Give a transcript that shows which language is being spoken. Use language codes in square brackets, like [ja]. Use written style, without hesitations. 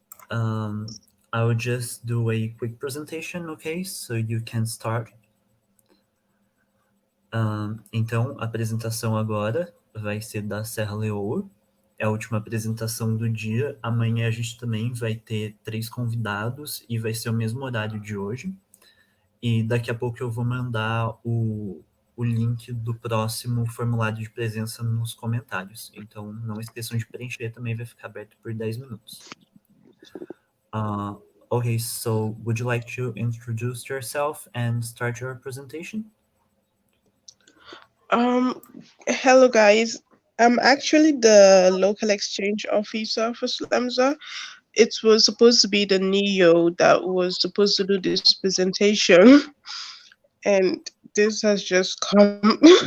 [en] I will just do a quick presentation, okay? So you can start. [pt] Então, a apresentação agora vai ser da Serra Leoa. É a última apresentação do dia. Amanhã a gente também vai ter 3 convidados e vai ser o mesmo horário de hoje. E daqui a pouco eu vou mandar o link do próximo formulário de presença nos comentários. Então, não esqueçam de preencher, também vai ficar aberto por 10 minutos. [en] Okay, so would you like to introduce yourself and start your presentation? Hello guys. I'm actually the local exchange officer for Slamza. It was supposed to be the NEO that was supposed to do this presentation, and this has just come.